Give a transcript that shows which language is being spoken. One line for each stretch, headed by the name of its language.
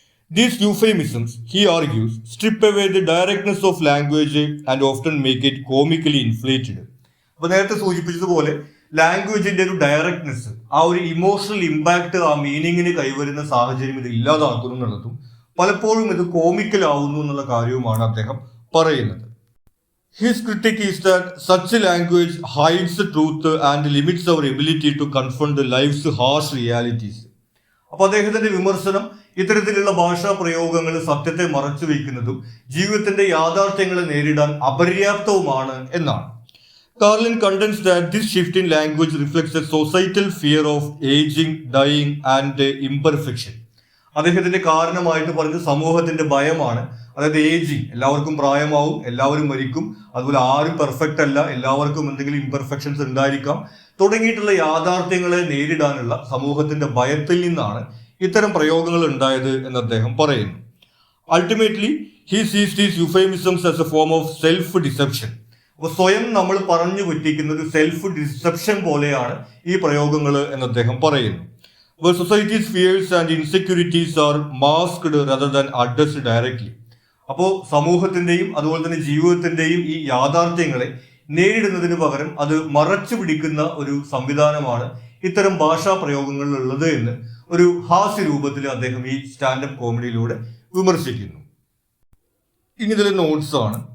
English: These euphemisms, he argues, strip away the directness of language and often make it comically inflated.
Malayalam: അപ്പൊ നേരത്തെ സൂചിപ്പിച്ചതുപോലെ ലാംഗ്വേജിന്റെ ഒരു ഡയറക്ട്നെസ്, ആ ഒരു ഇമോഷണൽ ഇമ്പാക്ട്, ആ മീനിങ്ങിന് കൈവരുന്ന സാഹചര്യം ഇത് ഇല്ലാതാക്കുന്നു എന്നുള്ളതും പലപ്പോഴും ഇത് കോമിക്കൽ ആവുന്നു എന്നുള്ള കാര്യവുമാണ് അദ്ദേഹം പറയുന്നത്.
English: His critique is that such a language hides the truth and limits our ability to confront the life's harsh realities.
Malayalam: അപ്പൊ അദ്ദേഹത്തിന്റെ വിമർശനം ഇത്തരത്തിലുള്ള ഭാഷാ പ്രയോഗങ്ങൾ സത്യത്തെ മറച്ചു വയ്ക്കുന്നതും ജീവിതത്തിന്റെ യാഥാർത്ഥ്യങ്ങളെ നേരിടാൻ അപര്യാപ്തവുമാണ് എന്നാണ്.
English: Carlin contends that this shift in language reflects a societal fear of aging, dying and imperfection.
Malayalam: അദ്ദേഹത്തിന്റെ കാരണമായിട്ട് പറഞ്ഞ സമൂഹത്തിന്റെ ഭയമാണ് അതായത് ഏജിങ്, എല്ലാവർക്കും പ്രായമാവും, എല്ലാവരും മരിക്കും, അതുപോലെ ആരും പെർഫെക്റ്റ് അല്ല, എല്ലാവർക്കും എന്തെങ്കിലും ഇംപെർഫെക്ഷൻസ് ഉണ്ടായിരിക്കാം തുടങ്ങിയിട്ടുള്ള യാഥാർത്ഥ്യങ്ങളെ നേരിടാനുള്ള സമൂഹത്തിന്റെ ഭയത്തിൽ നിന്നാണ് ഇത്തരം പ്രയോഗങ്ങൾ ഉണ്ടായത് എന്ന് അദ്ദേഹം പറയുന്നു.
English: Ultimately he sees these euphemisms as a form of self deception.
Malayalam: അപ്പോൾ സ്വയം നമ്മൾ പറഞ്ഞു പറ്റിക്കുന്ന ഒരു സെൽഫ് ഡിസെപ്ഷൻ പോലെയാണ് ഈ പ്രയോഗങ്ങൾ എന്ന് അദ്ദേഹം പറയുന്നു.
English: Where society's fears and insecurities are masked rather than addressed directly.
Malayalam: അപ്പോൾ സമൂഹത്തിന്റെയും അതുപോലെ തന്നെ ജീവിതത്തിന്റെയും ഈ യാഥാർത്ഥ്യങ്ങളെ നേരിടുന്നതിന് പകരം അത് മറച്ചു പിടിക്കുന്ന ഒരു സംവിധാനമാണ് ഇത്തരം ഭാഷാ പ്രയോഗങ്ങളിൽ ഉള്ളത് എന്ന് ഒരു ഹാസ്യ രൂപത്തിൽ അദ്ദേഹം ഈ സ്റ്റാൻഡപ്പ് കോമഡിയിലൂടെ വിമർശിക്കുന്നു. ഇനി ഇതിലെ നോട്ട്സ് ആണ്.